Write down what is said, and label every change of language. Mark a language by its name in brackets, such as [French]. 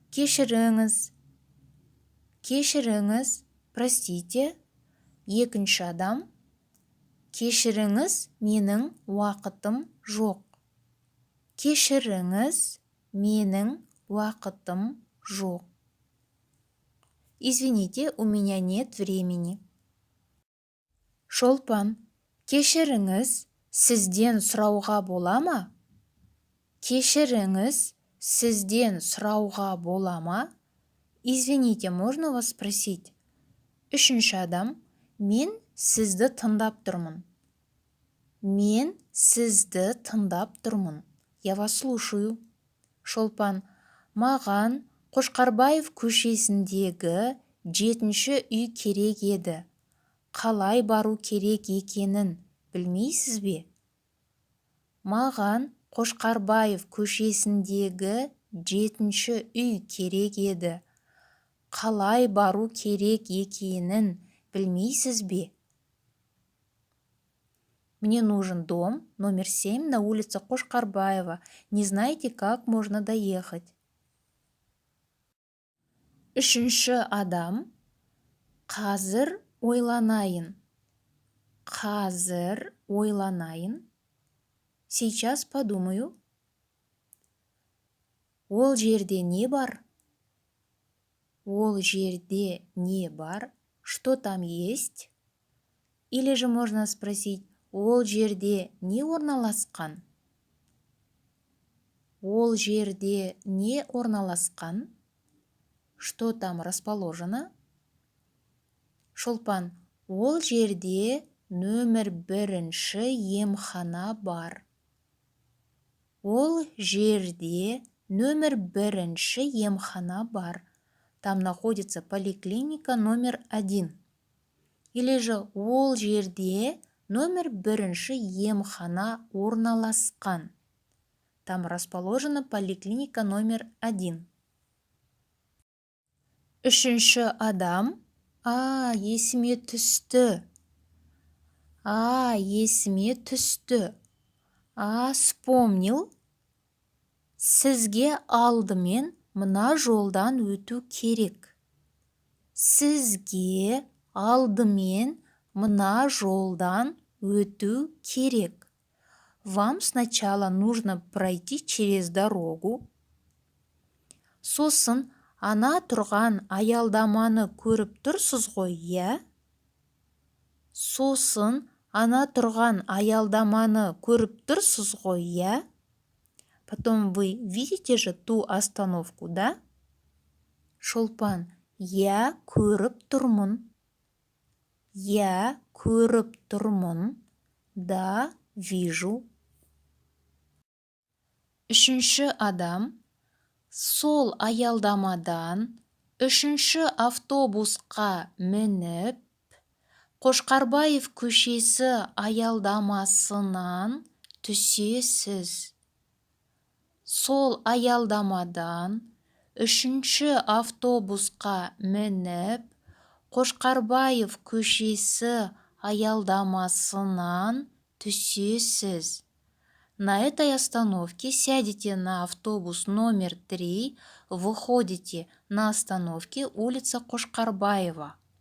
[Kazakh] Кешіріңіз. Кешіріңіз, [Russian] простите. [Kazakh] Екінші адам. Кешіріңіз, менің уақытым жоқ. Кешіріңіз, менің уақытым жоқ. [Russian] Извините, у меня нет времени. [Kazakh] Шолпан. Кешіріңіз, сізден сұрауға бола ма? Кешіріңіз, сізден сұрауға бола ма? [Russian] Извините, можно вас спросить? [Kazakh] Үшінші адам, мен сізді тыңдап тұрмын. Мен сізді тыңдап тұрмын. [Russian] Я вас слушаю. [Kazakh] Шолпан, маған Қошқарбаев көшесіндегі 7-ші үй керек еді. Қалай бару керек екенін білмейсіз бе? Маған Қошқарбаев көшесіндегі 7-ші үй керек еді. Қалай бару керек екенін білмейсіз бе? [Russian] Мне нужен дом, номер 7 на улице Қошқарбаева. Не знаете, как можно доехать? [Kazakh] Үшінші адам, қазір ойланайын. Қазір ойланайын. [Russian] Сейчас подумаю. [Kazakh] Ол жерде не бар? Ол жерде не бар? [Russian] Что там есть? Или же можно спросить, [Kazakh] ол жерде не орналасқан? Ол жерде не орналасқан? [Russian] Что там расположено? [Kazakh] Шолпан, ол жерде нөмір 1-ші емхана бар. Ол жерде нөмір 1-ші емхана бар. [Russian] Там находится поликлиника номер 1. Или же [Kazakh] ол жерде нөмір 1-ші емхана орналасқан. [Russian] Там расположена поликлиника номер 1. [Kazakh] Үшінші адам, есіме түсті. Есіме түсті. [Russian] Вспомнил. [Kazakh] Сізге алдымен мына жолдан өту керек. Сізге алдымен мына жолдан өту керек. [Russian] Вам сначала нужно пройти через дорогу. [Kazakh] Сосын ана тұрған аялдаманы көріп тұрсыз ғой, иә? Сосын ана тұрған аялдаманы көріп тұрсыз ғой, иә? [Russian] Потом вы видите же ту остановку, да? [Kazakh] Шолпан, я көріп тұрмын. Я көріп тұрмын. [Russian] Да, вижу. [Kazakh] Үшінші адам, сол аялдамадан 3-ші автобусқа мініп, Қошқарбаев көшесі аялдамасынан түсесіз. Сол аялдамадан 3-ші автобусқа мініп, Қошқарбаев көшесі аялдамасынан түсесіз. [Russian] На этой остановке сядете на автобус номер 3, выходите на остановке улица Қошқарбаева.